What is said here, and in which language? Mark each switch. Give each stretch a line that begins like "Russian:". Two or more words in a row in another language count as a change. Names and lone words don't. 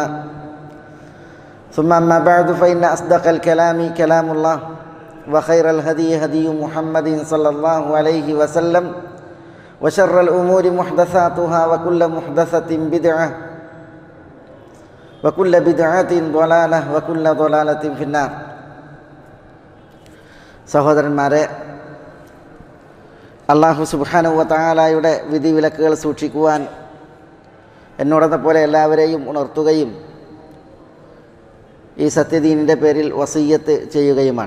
Arabic: ثم أما بعد فإن أصدق الكلام كلام الله وخير الهدي هدي محمد صلى الله عليه وسلم وشر الأمور محدثاتها وكل محدثة بدعة وكل بدعة ضلالة وكل ضلالة في النار.
Malayalam: സഹോദരന്മാരെ,
Arabic: الله سبحانه وتعالى
Malayalam: വിധിവിലക്കുകൾ സൂക്ഷിക്കുവാൻ എന്നോടെന്നപോലെ എല്ലാവരെയും ഉണർത്തുകയും ഈ സത്യദീനിൻ്റെ പേരിൽ വസിയ്യത്ത് ചെയ്യുകയുമാണ്.